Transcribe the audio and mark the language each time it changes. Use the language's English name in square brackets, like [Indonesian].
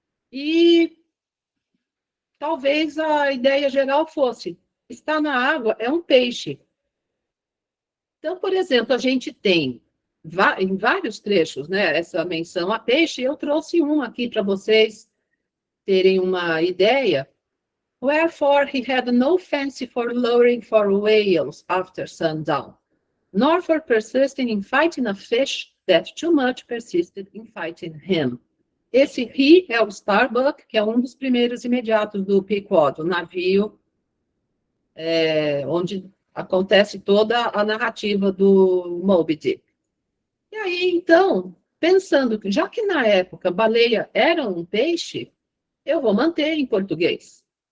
[Portuguese] E talvez a ideia geral fosse, está na água, é um peixe. Então, por exemplo, a gente tem em vários trechos, né, essa menção a peixe, eu trouxe um aqui para vocês terem uma ideia. [English] Wherefore he had no fancy for lowering for whales after sundown, nor for persisting in fighting a fish that too much persisted in fighting him. [Portuguese] Esse he é o Starbuck, que é um dos primeiros imediatos do Pequod, o navio onde acontece toda a narrativa do Moby Dick. E aí, então, pensando que, já que na época baleia era um peixe, eu vou manter em português.